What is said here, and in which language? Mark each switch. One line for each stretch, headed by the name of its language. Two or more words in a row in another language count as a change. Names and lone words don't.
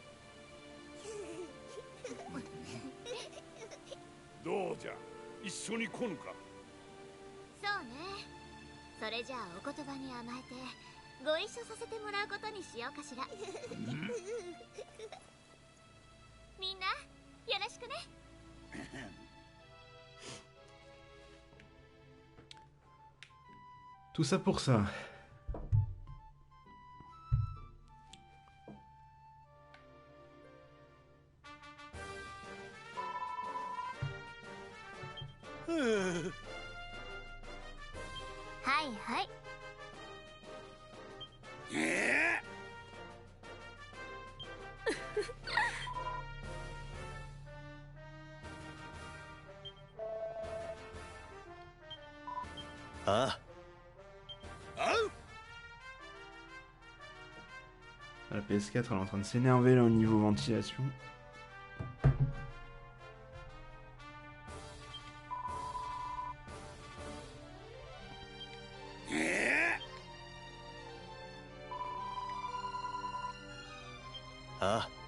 Japanese: どうじゃ、一緒に来ぬか。そうね。それじゃあお言葉に甘えてご一緒させてもらうことにしようかしら。みんなよろしくね。
French: Tout ça pour ça. Hi, hi. ああ。 La PS4 elle est en train de s'énerver là au niveau ventilation. Ah.